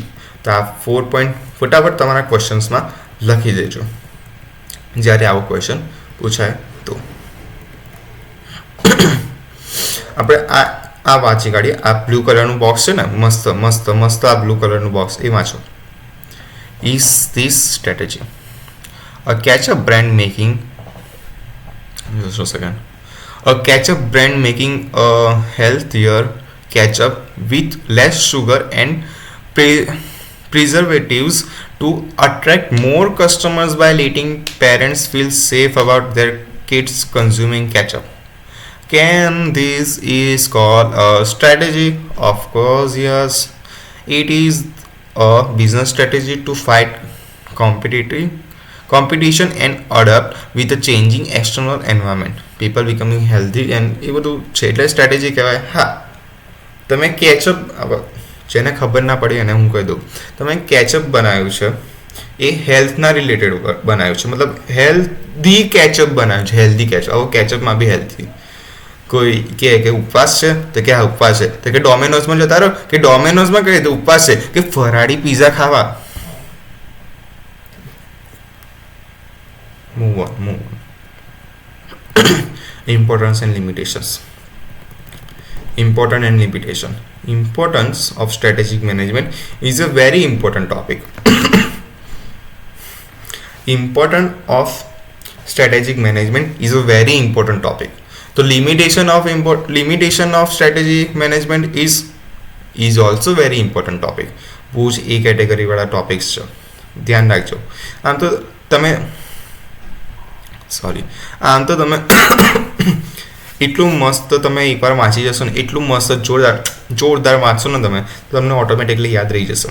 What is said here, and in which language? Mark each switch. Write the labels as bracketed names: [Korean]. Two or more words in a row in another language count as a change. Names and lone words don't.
[Gujarati] તો આ 4 પોઈન્ટ ફટાફટ તમારા ક્વેશ્ચન્સમાં લખી દેજો જ્યારે આવો ક્વેશ્ચન પૂછાય તો. આપણે આ વાંચી કાઢીએ. આ બ્લુ કલરનું બોક્સ છે ને, મસ્ત મસ્ત મસ્ત આ બ્લુ કલરનું બોક્સ, એ વાંચો. [English] Is this strategy a catch-up brand making? Just a second. A catch-up brand making a healthier ketchup with less sugar and preservatives to attract more customers by letting parents feel safe about their kids consuming ketchup. Can this is called a strategy? Of course, yes. It is a business strategy to fight competition and adapt with the changing external environment. People becoming healthy and [Gujarati] એ બધું છે એટલે સ્ટ્રેટેજી કહેવાય. હા, તમે કેચઅપ, જેને ખબર ના પડી એને હું કહી દઉં, તમે કેચઅપ બનાવ્યું છે એ હેલ્થના રિલેટેડ બનાવ્યું છે, મતલબ [English] healthy ketchup [Gujarati] બનાવ્યું છે. [English] healthy ketchup, [Gujarati] હવે કેચઅપમાં બી હેલ્થી. કોઈ કે ઉપવાસ છે તો કે આ ઉપવાસ છે, તો કે ડોમિનોઝમાં જતા રહો કે ડોમિનોઝમાં કહે તો ઉપવાસ છે, કે ફરાળી પીઝા ખાવા. [English] Move on. Importance and limitations. Importance of strategic management is a very important topic. Importance of strategic management is a very important topic. So limitation of strategy management is also very important topic. [Gujarati] બહુ જ એ કેટેગરી વાળા ટોપિક્સ છે, ધ્યાન રાખજો. આમ તો તમે એટલું મસ્ત તમે એકવાર વાંચી જશો ને, એટલું મસ્ત જોરદાર વાંચશો ને તમે, તો તમને ઓટોમેટિકલી યાદ રહી જશે.